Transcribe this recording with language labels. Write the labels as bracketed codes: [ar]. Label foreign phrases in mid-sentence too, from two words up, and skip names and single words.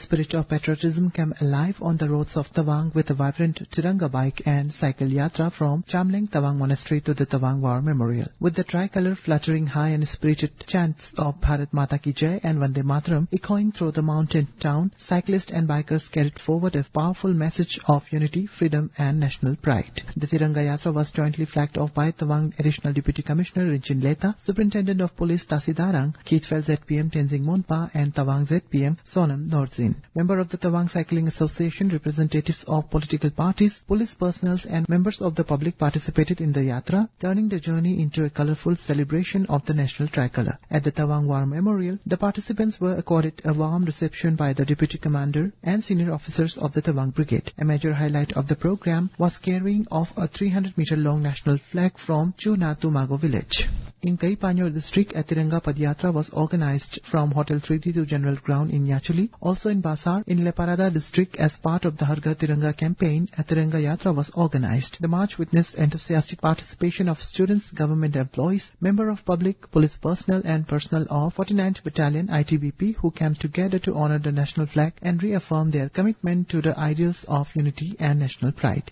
[en] spirit of patriotism came alive on the roads of Tawang with a vibrant Tiranga bike and cycle yatra from Chamling Tawang Monastery to the Tawang War Memorial. With the tricolour fluttering high and spirited chants of [hi] भारत माता की जय [en] and Vande Mataram echoing through the mountain town, cyclists and bikers carried forward a powerful message of unity, freedom and national pride. The Tiranga Yatra was jointly flagged off by Tawang Additional Deputy Commissioner Rinchin Leta, Superintendent of Police Tasidarang, Keithfell ZPM Tenzing Monpa and Tawang ZPM Sonam Norzin. Member of the Tawang Cycling Association, representatives of political parties, police personnel and members of the public participated in the yatra, turning the journey into a colourful celebration of the national tricolour. At the Tawang War Memorial, the participants were accorded a warm reception by the Deputy Commander and senior officers of the Tawang Brigade. A major highlight of the program was carrying of a 300-meter long national flag from Chuna to Mago village. In Kaipanyor district, a Tiranga Padyatra was organized from Hotel 3D to General Ground in Yachuli. Also in Basar, in Leparada district, as part of the Har Ghar Tiranga campaign, a Tiranga Yatra was organized. The march witnessed enthusiastic participation of students, government employees, member of public, police personnel and personnel of 49th Battalion ITBP who came together to honor the national flag and reaffirm their commitment to the ideals of unity and national pride.